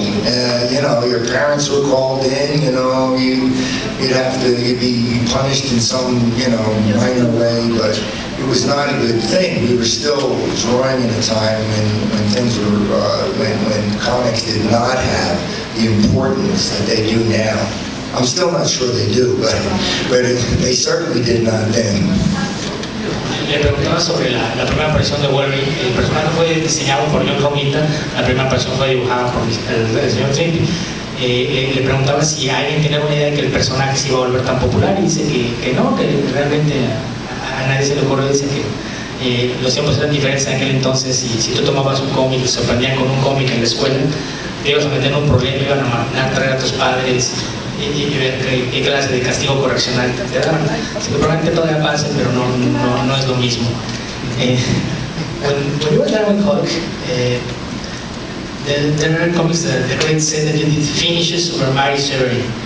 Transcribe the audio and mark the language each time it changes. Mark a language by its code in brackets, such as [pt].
[en] You know, your parents were called in, you know, you'd be punished in some, you know, minor way, but it was not a good thing. We were still drawing in a time when things were, when comics did not have the importance that they do now. I'm still not sure they do, but they certainly did not then. [es] Le preguntaba sobre la primera aparición de Wolverine. El personaje fue diseñado por John Romita, la primera aparición fue dibujada por el señor Trimpe. Le preguntaba si alguien tenía una idea de que el personaje se iba a volver tan popular y dice que no, que realmente a nadie se le ocurrió. Dice que los tiempos eran diferentes en aquel entonces y si tú tomabas un cómic y te sorprendían con un cómic en la escuela, te ibas a meter en un problema, iban a mandar a traer a tus padres y ver qué clase de castigo correccional te daban. Así que probablemente todavía pase, pero no es lo mismo. [en] When you were done with Hulk, there are comics that the critics said that you did finishes over Mary Severin.